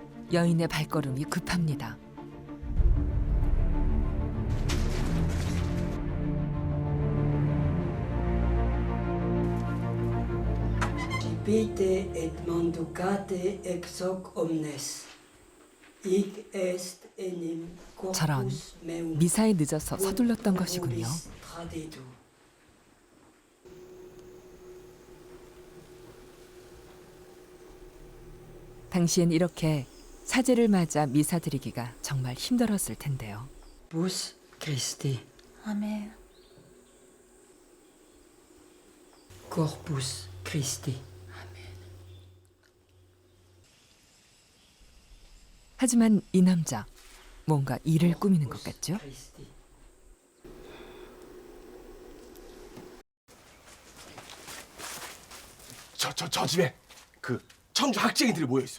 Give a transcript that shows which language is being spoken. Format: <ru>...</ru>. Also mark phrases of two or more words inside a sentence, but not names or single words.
<ko>여인의 발걸음이 급합니다.</ko> <la>Pite et manducate ex hoc omnes. Hic est enim</la> <ko>저런,</ko> <la>corpus meum</la> <ko>미사에 늦어서 서둘렀던 것이군요.</ko> <la>vobis tradetur.</la> <ko>당시엔 이렇게 사제를 맞아 미사 드리기가 정말 힘들었을 텐데요.</ko> <la>Corpus Christi.</la> <ko>아멘.</ko> <la>Corpus Christi.</la> <ko>하지만 이 남자, 뭔가 일을 꾸미는 것 같죠?</ko> <la>Christi.</la> <ko>저 집에 그 천주 학쟁이들이 모여 있어요.</ko>